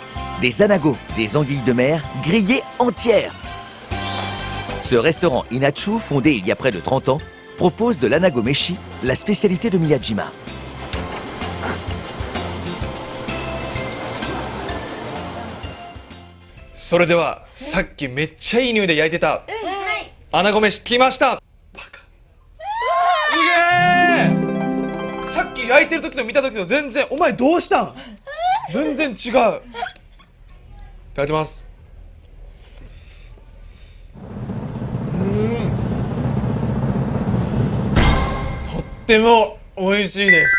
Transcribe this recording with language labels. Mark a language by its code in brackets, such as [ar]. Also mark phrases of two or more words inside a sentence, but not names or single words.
[fr] Des anagos, des anguilles de mer grillées entières. Ce restaurant Inachu, fondé il y a près de 30 ans, propose de l'anagomeshi, la spécialité de Miyajima. [ja] Ça ではさっきめっちゃいい匂いで焼いてた穴子飯来ました。すげえ。さっき焼いてる時と見た時と全然。お前どうしたん？全然違う。いただきます。とっても美味しいです。